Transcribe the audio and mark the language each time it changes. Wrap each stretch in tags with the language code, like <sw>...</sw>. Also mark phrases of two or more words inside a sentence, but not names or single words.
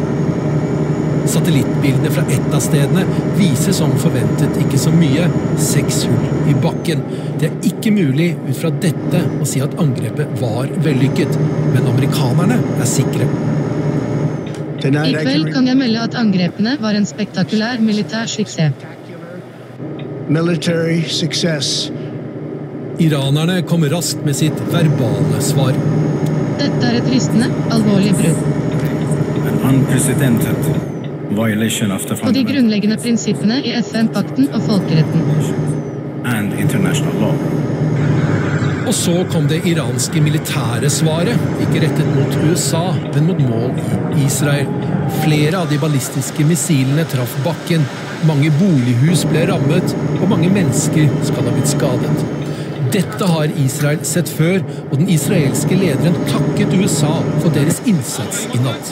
<no>Satellittbildene fra ett av stedene viser som forventet ikke så mye, 6 hull i bakken. Det er ikke mulig ut fra dette å si at angrepet var vellykket, men amerikanerne er sikre. I kveld kan jeg melde at angrepene var en spektakulær militær suksess.</no> <en>Military success.</en> <no>Iranerne kom raskt med sitt verbale svar. Dette er et rystende, alvorlig brudd.</no> <en>An unprecedented violation of the</en> <no>Og de grunnleggende prinsippene i FN-pakten og folkeretten.</no> <en>and international law.</en> <no>Og så kom det iranske militære svaret, ikke rettet mot USA, men mot mål i Israel. Flere av de ballistiske missilene traff bakken. Mange bolighus ble rammet, og mange mennesker skal ha blitt skadet. Dette har Israel sett før, og den israelske lederen takket USA for deres innsats i natt.</no>